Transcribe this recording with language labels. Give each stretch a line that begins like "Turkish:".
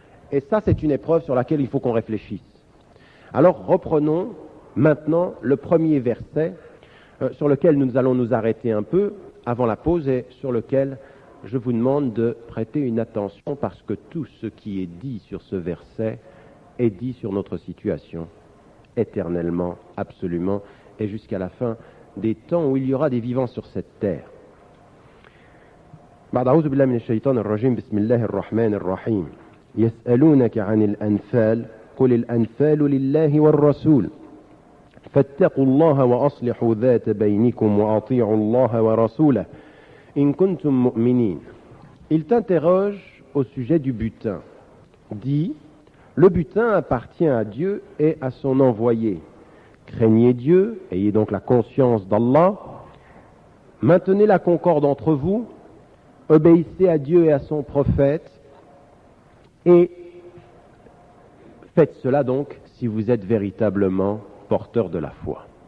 French: Et ça, c'est une épreuve sur laquelle il faut qu'on réfléchisse. Alors, reprenons maintenant le premier verset sur lequel nous allons nous arrêter un peu avant la pause et sur lequel je vous demande de prêter une attention parce que tout ce qui est dit sur ce verset est dit sur notre situation éternellement, absolument, et jusqu'à la fin des temps où il y aura des vivants sur cette terre.
Arabic: بعد أعوذ بالله من الشيطان الرجيم بسم الله الرحمن الرحيم يسألونك عن الأنفال قل الأنفال لله والرسول فاتقوا الله وأصلحوا ذات بينكم وأطيعوا الله ورسوله إن كنتم مؤمنين.
French: Il t'interroge au sujet du butin. Dit, le butin appartient à Dieu et à son envoyé. Craignez Dieu, ayez donc la conscience d'Allah, maintenez la concorde entre vous, obéissez à Dieu et à son prophète, et faites cela donc si vous êtes véritablement porteur de la foi.